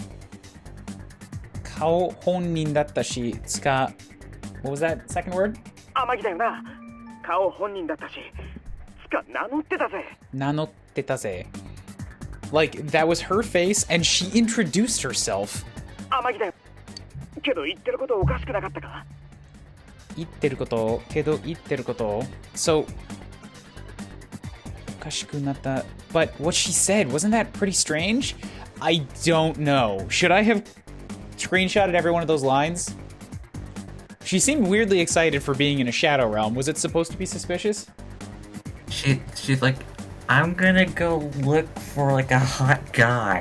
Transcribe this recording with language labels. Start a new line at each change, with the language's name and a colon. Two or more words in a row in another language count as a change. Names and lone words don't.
Japanese: 顔本人だったし、つか...
English: What was that second word?
Japanese: 名乗ってぜ.
English: Like, that was her face, and she introduced herself.
Japanese: 言ってること、けど言ってること. So... おかしくなった.
English: But what she said, wasn't that pretty strange? I don't know. Should I have screenshotted every one of those lines? She seemed weirdly excited for being in a shadow realm. Was it supposed to be suspicious? She's like, I'm gonna go look for like a hot guy.